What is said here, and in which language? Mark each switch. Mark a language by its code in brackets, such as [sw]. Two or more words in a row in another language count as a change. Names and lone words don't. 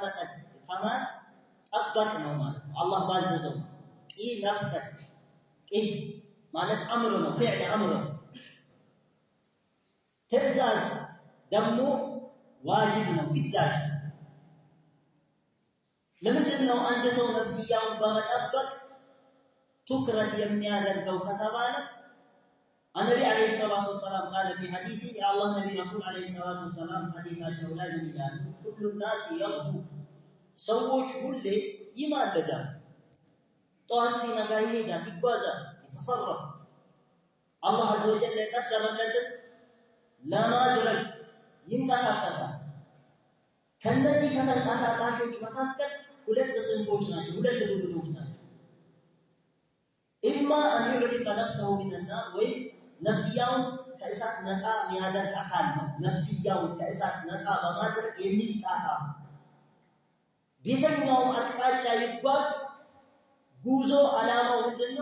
[am] ከመጠበቅ ነው ማለት ነው። አላህ ባዘዘው [ar] قِ نفسك [am] ቂ ማለት አምር ነው፣ [ar] فعل أمر [am] ነው። ትዕዛዝ ደግሞ ዋጅብ ነው፣ ግዳጅ። ለምንድን ነው አንድ ሰው ነፍስያውን በመጠበቅ ትኩረት የሚያደርገው ከተባለ [ar] النبي عليه الصلاة والسلام قال في حديثه يا الله نبي رسول عليه الصلاة والسلام [am] حديثاቸው ላይ ምን ይላሉ? [ar] كل الناس يغدو [am] ሰዎች ሁሌ ይማለዳሉ። ጠዋት ሲነጋ ይሄዳል፣ ይጓዛል፣ ይተሰረፍ አላህ [ar] عز وجل [am] የቀደረለትን ለማድረግ ይንቀሳቀሳል። ከነዚህ ከተንቀሳቃሾች መካከል ሁለት ስንፎች ናቸው፣ ሁለት ቡድኖች ናቸው። [ar] إما أن يعتق نفسه من النار [am] ወይም ነፍስያውን ከእሳት ነፃ የሚያደርግ አካል ነው። ነፍስያውን ከእሳት ነፃ በማድረግ የሚጣጣ ቤተኛው አቅጣጫ ይጓዝ ጉዞ ዓላማው ምንድነው?